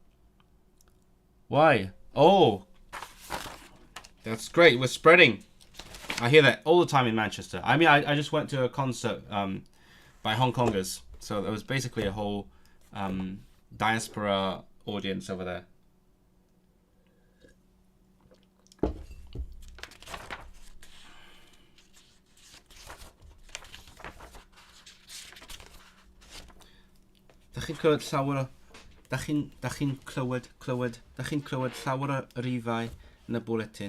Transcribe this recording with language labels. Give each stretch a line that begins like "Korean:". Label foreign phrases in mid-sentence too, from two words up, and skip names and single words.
English: Why? Oh, that's great. We're spreading. I hear that all the time in Manchester. I mean, I just went to a concert by Hong Kongers. So there was basically a whole diaspora audience over there.
Welsh: Da chi'n clywed llawer o rifau yn y bwletin.